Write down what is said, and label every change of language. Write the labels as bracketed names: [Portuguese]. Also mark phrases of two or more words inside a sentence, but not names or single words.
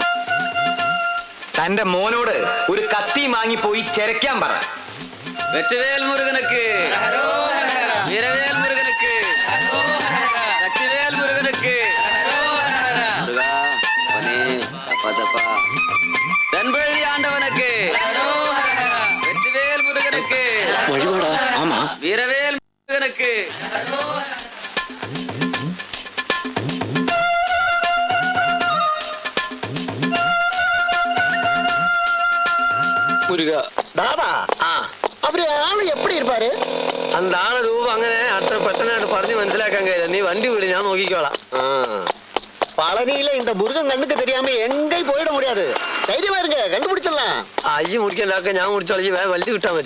[Malayalam] തന്റെ മോനോട് ഒരു കത്തി വാങ്ങിപ്പോയി ചെരക്കാൻ പറ. [Tamil] வெற்றிவேல் முருகனுக்கு, வீரவேல் முருகனுக்கு, சக்திவேல் முருகனுக்கு, முருகா, அவனே, தப்பா தப்பா, தென்பழி ஆண்டவனுக்கு, வெற்றிவேல் முருகனுக்கு, [Malayalam] വഴിപാടാ. [Tamil] ஆமா, வீரவேல் முருகனுக்கு. [Malayalam] മുരുക, [Tamil] தாதா, அவர் ஆள் எப்படி இருப்பார்? [Malayalam] அந்த ആള് രൂപം അങ്ങനെ അത്ര പെട്ടെന്നായിട്ട് പറഞ്ഞ് മനസ്സിലാക്കാൻ കഴിയില്ല. നീ വണ്ടി വിട്, ഞാൻ നോക്കിക്കോളാം. [Tamil] பழனியில இந்த முருகன் கண்ணுக்கு தெரியாம எங்கேயும் போயிட முடியாது. தைரியமா இருங்க, கண்டுபிடிச்சிடலாம். [Malayalam] അയ്യ മുടിക്കണ്ടാക്ക, ഞാൻ മുടിച്ചോളി. വണ്ടി കിട്ടാൻ മതി.